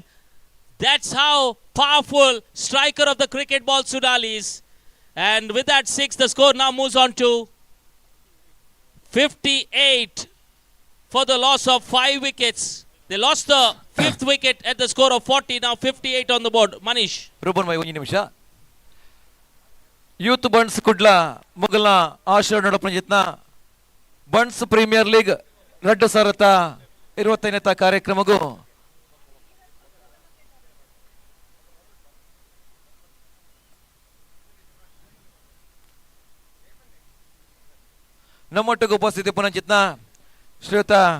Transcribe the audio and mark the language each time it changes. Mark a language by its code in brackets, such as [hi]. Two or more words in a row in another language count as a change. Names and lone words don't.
[en] That's how powerful striker of the cricket ball Sunal is. And with that 6, the score now moves on to 58 for the loss of 5 wickets. They lost the 5th wicket at the score of 40. Now 58 on the board. Manish. [kn] ರೂಪನ್ ಭಾई ಒಂದು ನಿಮಿಷ. [tcy] ಯೂತ್ ಬಂಟ್ಸ್ ಕುಡ್ಲ ಮುಗಲ ಆಶಯ ನಡಪನ ಜಿತ್ನ ಬಂಟ್ಸ್ ಪ್ರೀಮಿಯರ್ ಲೀಗ್ 2025 ಕಾರ್ಯಕ್ರಮಗೂ ನಮ್ಮೊಟ್ಟಿಗೆ ಉಪಸ್ಥಿತಿ ಪುನಂಚಿತ್ನ ಶ್ರೀಯುತ